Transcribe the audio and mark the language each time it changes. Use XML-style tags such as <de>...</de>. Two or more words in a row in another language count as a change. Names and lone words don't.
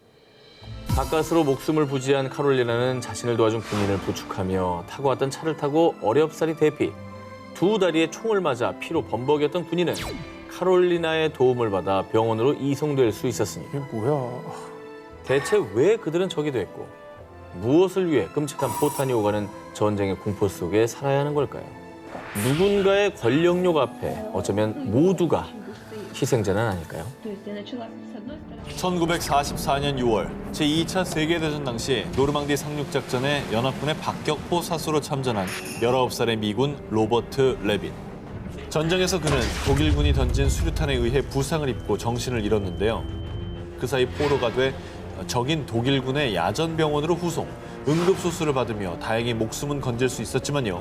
<ko>가까스로 목숨을 부지한 카롤리나는 자신을 도와준 군인을 부축하며 타고 왔던 차를 타고 어렵사리 대피, 두 다리에 총을 맞아 피로 범벅이었던 군인은 카롤리나의 도움을 받아 병원으로 이송될 수 있었습니다. 이게 뭐야. 대체 왜 그들은 적이 됐고 무엇을 위해 끔찍한 포탄이 오가는 전쟁의 공포 속에 살아야 하는 걸까요? 누군가의 권력욕 앞에 어쩌면 모두가 희생자는 아닐까요?</ko> <ru>То есть я начала с одной стороны.</ru> <ko>1944년 6월 제2차 세계대전 당시 노르망디 상륙작전에 연합군의 박격포 사수로 참전한 19살의 미군 로버트 레빈. 전장에서 그는 독일군이 던진 수류탄에 의해 부상을 입고 정신을 잃었는데요. 그 사이 포로가 돼 적인 독일군의 야전병원으로 후송, 응급수술을 받으며 다행히 목숨은 건질 수 있었지만요.</ko>